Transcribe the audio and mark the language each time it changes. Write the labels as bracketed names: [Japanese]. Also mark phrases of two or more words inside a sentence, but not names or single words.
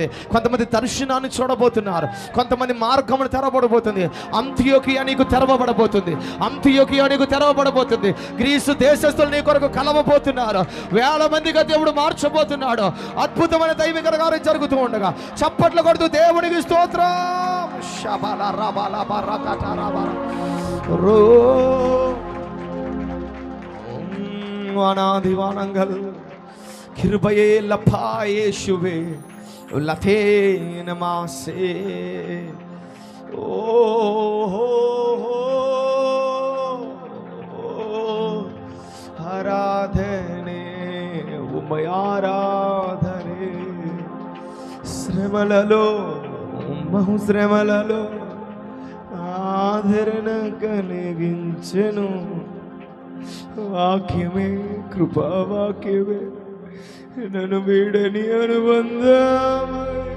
[Telugu] కొంతమంది దర్శనాన్ని చూడబోతున్నారు, కొంతమంది మార్గమును తెరవబడబోతుంది. అంత్యోకియా నీకు తెరవబడబోతుంది, అంత్యోకియా నీకు తెరవబడబోతుంది. గ్రీసు దేశస్తులు నీ కొరకు కలవబోతున్నారు. వేల మందిగా దేవుడు మార్చబోతున్నాడు. అద్భుతమైన దైవిక కార్యం జరుగుతూ ఉండగా చప్పట్లు కొడుతూ దేవునికి స్తోత్రం. [Tamil] வானாதிவானங்கள் கிருபையே லப்பா இயேசுவே லதேன மாசே ஓ ఆరాధనే [Telugu] ఆరాధనే శ్రమలలో బహుశ్రమలలో ఆదరణ కలిగించెను వాక్యమే, కృపావాక్యమే నన్ను వీడని అనుబంధమై,